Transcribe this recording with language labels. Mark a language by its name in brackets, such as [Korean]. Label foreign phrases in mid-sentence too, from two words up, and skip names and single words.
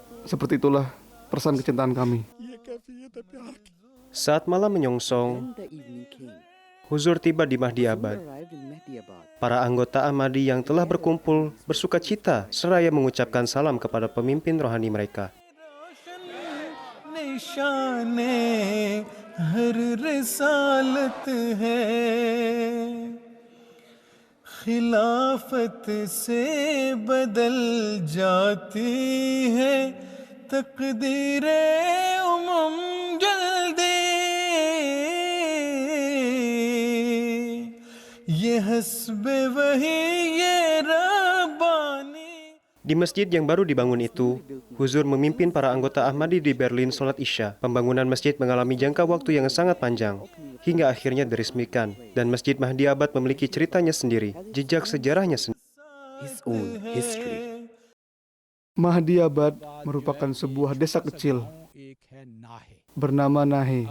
[Indonesian] Seperti itulah perasaan kecintaan kami. Saat malam menyongsong, Huzur tiba di Mahdiabad. Para anggota Ahmadi yang telah berkumpul bersuka cita seraya mengucapkan salam kepada pemimpin rohani mereka. [Urdu] خلافت سے بدل جاتی ہے تقدیرِ امم جلدی یہ حسبِ وحیِ ربانی. [Indonesian] Di masjid yang baru dibangun itu, Huzur memimpin para anggota Ahmadi di Berlin sholat Isya. Pembangunan masjid mengalami jangka waktu yang sangat panjang, hingga akhirnya diresmikan. Dan Masjid Mahdiabad memiliki ceritanya sendiri, jejak sejarahnya sendiri. Mahdiabad merupakan sebuah desa kecil bernama Nahe.